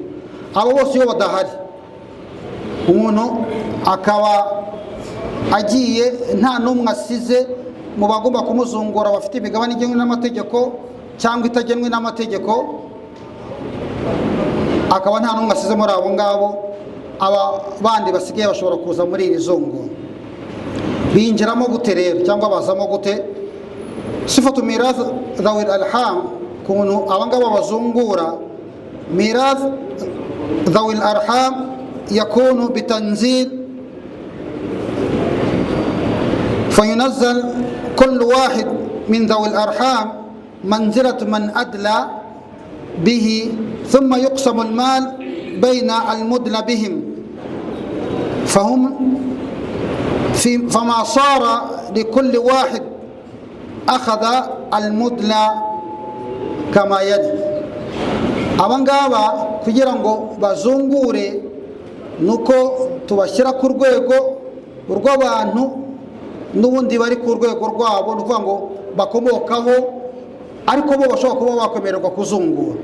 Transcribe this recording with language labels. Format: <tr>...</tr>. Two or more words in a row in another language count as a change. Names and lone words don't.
<rw>Abo bose iyo badahari, umuntu akaba agiye nta n'umwe asize mu bagomba kumuzungura bafite imigabane igenwe n'amategeko cyangwa itagenwe n'amategeko, akaba nta n'umwe asize muri abo ngabo, aba bandi basigaye bashobora kuza muri iri zungura. Binjiramo gute rero cyangwa bazamo gute?</rw> <ar>صفة ميراث ذوي الأرحام,</ar> <rw>kuntu abangaba bazungura</rw> <ar>ميراث ذوي الأرحام يكون بالتنزيل فينزل كل واحد من ذوي الأرحام منزلة من أدلى به ثم يقسم المال بين المدلى بهم فما صار لكل واحد أخذ المدلى كما يلي.</ar> <rw>abangaba kugira ngo bazungure nuko tubashyira ku rwego rw'abantu n'ubundi bari ku rwego rwabo, ni ukuvuga ngo bakomokaho ariko bo bashobora kuba bakwemererwa kuzungura.</rw>